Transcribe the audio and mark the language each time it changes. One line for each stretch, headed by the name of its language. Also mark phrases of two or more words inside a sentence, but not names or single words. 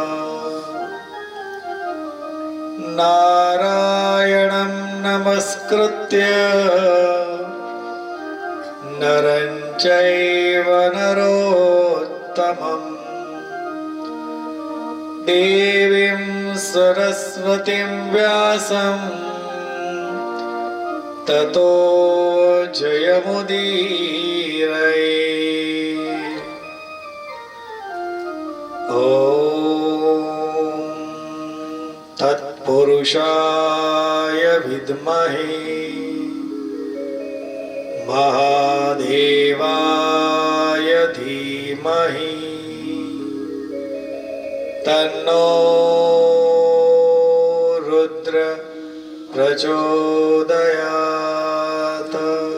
Sanskrit: નારાયણં નમસ્કૃત્ય નરં ચૈવ નરોત્તમં દેવીં સરસ્વતીં વ્યાસં તતો જયમુદીરયે. ॐ तत्पुरुषाय विद्महे महादेवाय धीमहि तन्नो रुद्र प्रचोदयात्.